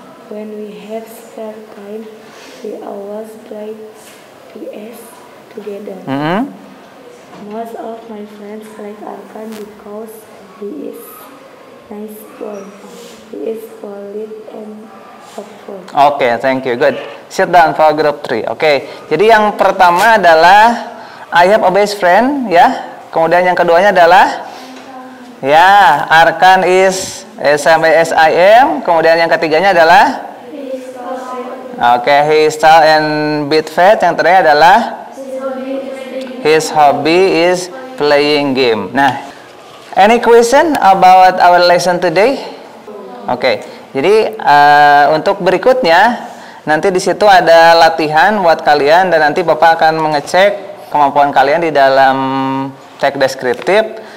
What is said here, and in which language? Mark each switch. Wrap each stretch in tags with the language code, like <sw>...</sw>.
<en>When we have spare time, we always play PS together. Most of my friends like Arkan because he is nice boy. He is polite and helpful. Oke, thank you. Good. Sit down for group 3. Oke.</en> <id>Jadi yang pertama adalah</id> <en>I have a best friend,</en> <id>ya. Kemudian yang keduanya adalah ya, Arkan is sampai as I am. Kemudian yang ketiganya adalah</id> <en>he is tall and bit fat.</en> <id>Yang terakhir adalah</id> <en>his hobby is playing game. Nah, any question about our lesson today?</en> <id>Oke. Jadi untuk berikutnya nanti di situ ada latihan buat kalian dan nanti Bapak akan mengecek kemampuan kalian di dalam teks deskriptif.</id>